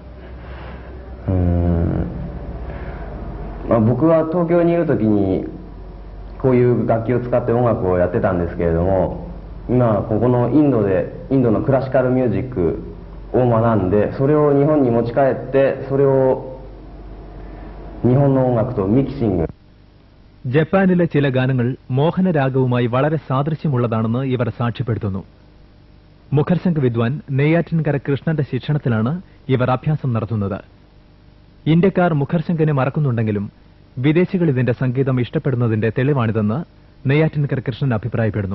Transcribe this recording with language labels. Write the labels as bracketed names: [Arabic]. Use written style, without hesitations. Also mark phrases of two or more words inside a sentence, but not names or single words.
[Japanese] 僕は東京にいる時にこういう楽器を使って音楽をやってたんですけれども、今ここのインドのクラシカルミュージックを学んで、それを日本に持ち帰ってそれを日本の音楽とミキシング。 [Malayalam] ജപ്പാനിലെ ചില ഗാനങ്ങൾ മോഹനരാഗവുമായി വളരെ സാദൃശ്യമുള്ളതാണെന്ന് ഇവർ സാക്ഷ്യപ്പെടുത്തുന്നു. മുഖർശങ്ക് വിദ്വാൻ നെയ്യാറ്റിൻകര കൃഷ്ണന്റെ ശിക്ഷണത്തിലാണ് ഇവർ അഭ്യാസം നടത്തുന്നത്. ഇന്ത്യക്കാർ മുഖർശങ്കിനെ മറക്കുന്നുണ്ടെങ്കിലും വിദേശികൾ ഇതിന്റെ സംഗീതം ഇഷ്ടപ്പെടുന്നതിന്റെ തെളിവാണിതെന്ന് നെയ്യാറ്റിൻകര കൃഷ്ണൻ അഭിപ്രായപ്പെടുന്നു.